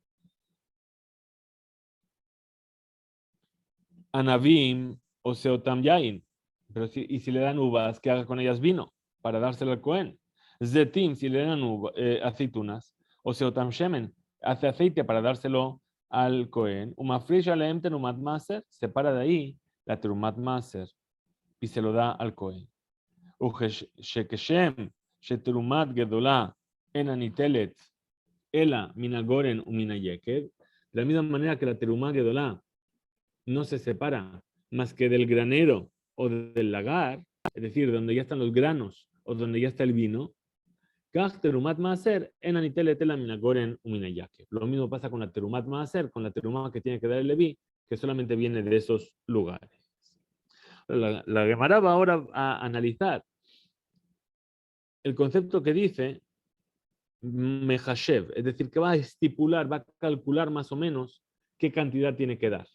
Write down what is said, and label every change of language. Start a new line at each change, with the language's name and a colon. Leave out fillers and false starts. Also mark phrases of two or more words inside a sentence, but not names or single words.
Hebrew: Anavim,
Spanish: o sea,
Hebrew: טעם יין.
Spanish: Pero y si le dan uvas, que haga con ellas vino para dárselo al Cohen. Zetim, si le dan aceitunas, o sea,
Hebrew: טעם שמן,
Spanish: hace aceite para dárselo al Cohen.
Hebrew: ומפרישה להם תרומת מעשר,
Spanish: separa de ahí la
Hebrew: תרומת מעשר
Spanish: y se lo da al Cohen.
Hebrew: וכשם שתרומת גדולה אינה ניטלת אלא מן הגורן ומן היקב,
Spanish: de la misma manera que la
Hebrew: תרומה גדולה
Spanish: no se separa más que del granero o del lagar, es decir, donde ya están los granos o donde ya está el vino,
Hebrew: כך תרומת מעשר אינה ניטלת אלא מן הגורן ומן היקב.
Spanish: Lo mismo pasa con la
Hebrew: תרומת מעשר,
Spanish: con la terumá que tiene que dar el Leví, que solamente viene de esos lugares. La Gemara va ahora a analizar el concepto que dice Mehashev, es decir, que va a estipular, va a calcular más o menos qué cantidad tiene que dar.